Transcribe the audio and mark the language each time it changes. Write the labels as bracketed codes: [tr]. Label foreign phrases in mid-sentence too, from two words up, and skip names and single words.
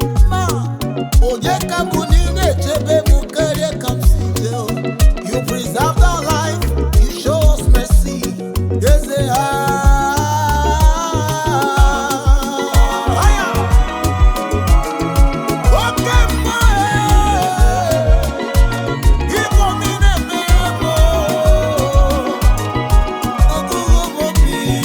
[ig] Ma, onye ka bụ na ị na-echebe m karịa ka m si jee, o? [en] You preserve our life, you show us mercy. [ig] Eze ha. Aya. Oke mma, eh. Igbo m na-eme m, ọgụgụ m obi.